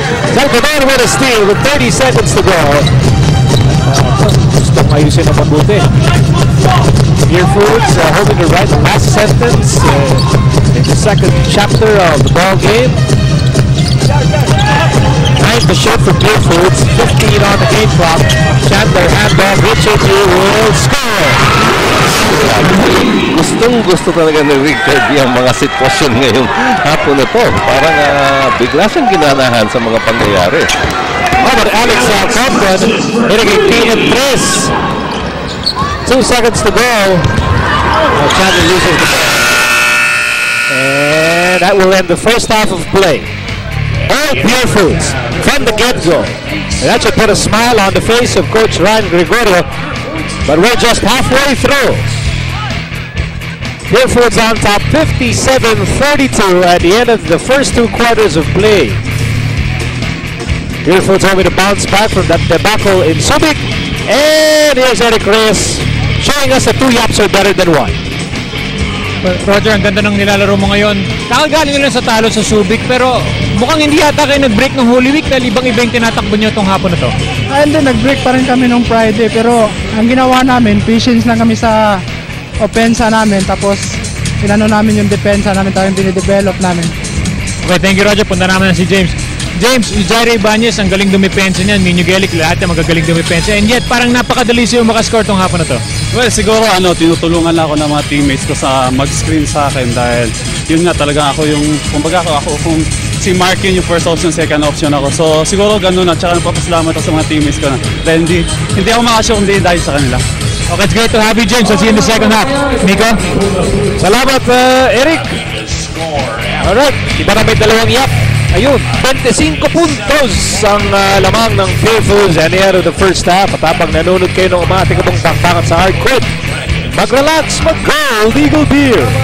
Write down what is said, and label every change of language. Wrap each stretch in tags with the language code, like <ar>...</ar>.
<en>Salvador with a steal with 30 seconds to go.</en> <tl>Gusto ayusin na mabuti.</tl> <en>Deerfoods hoping to write the last sentence in the second chapter of the ball game. 9 to shoot for Deerfoods, 15 on the game clock. Chandler handoff, Richard will score.</en> <tl>Gustong-gusto talaga ni Richard yung mga sitwasyon ngayong hapon na to. Parang bigla siyang ginanahan sa mga pangyayari.</tl> <en>But Alex Compton hitting a PM3. 2 seconds to go. Chandler loses the ball. And that will end the first half of play. All Deerfoods from the get-go. And that should put a smile on the face of Coach Ryan Gregorio. But we're just halfway through. Deerfoods on top 57-32 at the end of the first 2 quarters of play. Deerfoods hoping to bounce back from that debacle in Subic. And here's Eric Reyes showing us that 2 yaps are better than 1.</en> <tl>Roger, ang ganda ng nilalaro mo ngayon. Kakagaling nyo lang sa talo sa Subic, pero mukhang hindi yata kayo nag-break ng Holy Week dahil ibang yung tinatakbo nyo itong hapon na to. Hindi, nag-break pa rin kami nung Friday, pero ang ginawa namin, patience lang kami sa opensa namin, tapos inano namin yung depensa namin, tapos yung dinidevelop namin.</tl> <en>Okay, thank you Roger.</en> <tl>Punta namin na si James. James, Jairo Ibanez, ang galing dumipensa niyan. Minyo Gelik, lahat yung magagaling dumipensa.</tl> <en>And yet,</en> <tl>parang napakadali siya makascore tong hapon na to. Well, siguro tinutulungan lang ako ng mga teammates ko sa mag-screen sa akin dahil yun nga talaga ako yung, kumbaga ako kung si Mark yun yung</tl> <en>first option, second option</en> <tl>ako. So siguro ganun at saka nagpapasalamat ako sa mga teammates ko na dahil hindi ako makasya kundi dahil sa kanila.</tl> <en>Okay, it's great to have you, James. I'll see you in the second half. Nico?</en> <tl>Salamat, Eric. Alright, iba na may 2 yap. Ayun, 25 puntos ang lamang ng Deerfoods</tl> <en>at the end of the first half.</en> <tl>At habang nanonood kayo ng umating itong bakbakan sa hard court, mag-relax, mag-Gold Eagle Beer.</tl>